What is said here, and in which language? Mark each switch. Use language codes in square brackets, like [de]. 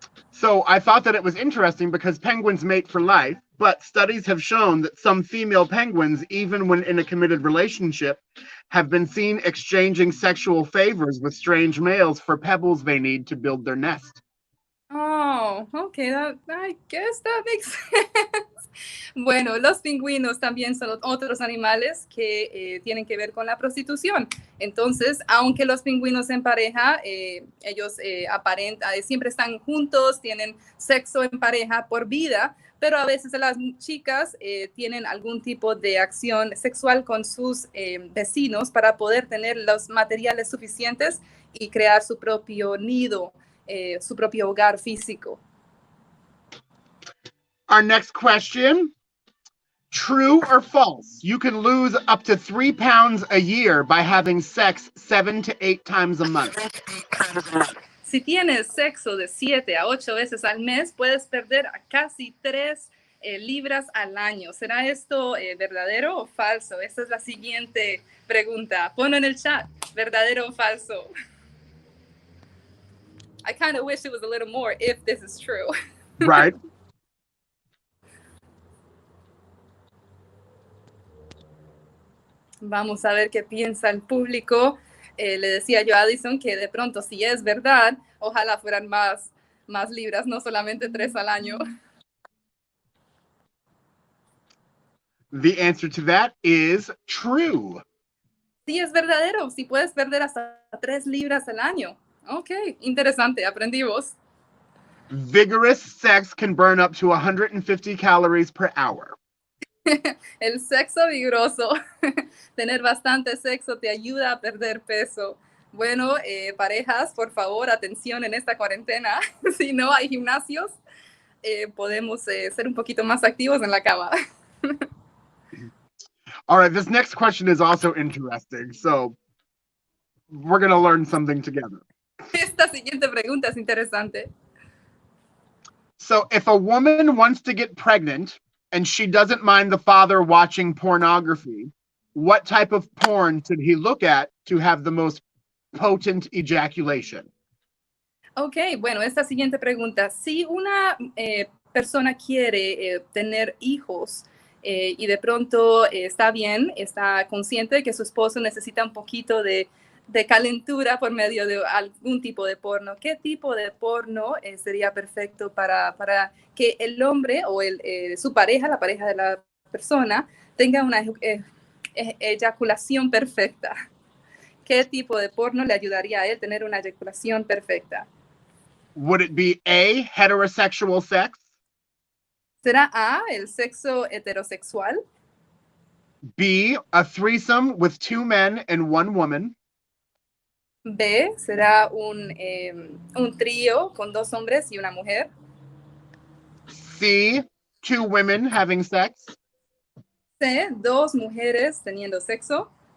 [en] So I thought that it was interesting because penguins mate for life, but studies have shown that some female penguins, even when in a committed relationship, have been seen exchanging sexual favors with strange males for pebbles they need to build their nest. Oh, okay, I guess that makes sense. [es] Bueno, los pingüinos también son otros animales que tienen que ver con la prostitución. Entonces, aunque los pingüinos en pareja, ellos siempre están juntos, tienen sexo en pareja por vida, pero a veces las chicas tienen algún tipo de acción sexual con sus vecinos para poder tener los materiales suficientes y crear su propio nido, su propio hogar físico. [en] Our next question, true or false? You can lose up to 3 pounds a year by having sex 7 to 8 times a month. [es] Si tienes sexo de 7 a 8 veces al mes, puedes perder a casi 3 libras al año. ¿Será esto verdadero o falso? Esta es la siguiente pregunta. Ponlo en el chat, ¿verdadero o falso? [en] I kind of wish it was a little more if this is true. Right. [es] Vamos a ver qué piensa el público. Le decía yo a Addison que de pronto, si es verdad, ojalá fueran más libras, no solamente 3 al año. [en] The answer to that is true. [es] Sí, es verdadero. Si puedes perder hasta 3 libras al año. Ok, interesante, aprendimos. [en] Vigorous sex can burn up to 150 calories per hour. [es] El sexo vigoroso, tener bastante sexo te ayuda a perder peso. Bueno, parejas, por favor, atención en esta cuarentena. Si no hay gimnasios, podemos ser un poquito más activos en la cama. [en] All right, this next question is also interesting. So we're going to learn something together. [es] Esta siguiente pregunta es interesante. [en] So if a woman wants to get pregnant and she doesn't mind the father watching pornography, what type of porn should he look at to have the most potent ejaculation? [es] Ok, bueno, esta siguiente pregunta. Si una persona quiere tener hijos y de pronto está bien, está consciente de que su esposo necesita un poquito de calentura por medio de algún tipo de porno, ¿qué tipo de porno sería perfecto para que el hombre o su pareja, la pareja de la persona, tenga una eyaculación perfecta? ¿Qué tipo de porno le ayudaría a él tener una eyaculación perfecta? [en] Would it be A, heterosexual sex? [es] ¿Será A, el sexo heterosexual? [en] B, a threesome with 2 men and 1 woman? [es] B, será un trío con dos hombres y una mujer. [en] C, two women having sex. [es] C, dos mujeres teniendo sexo.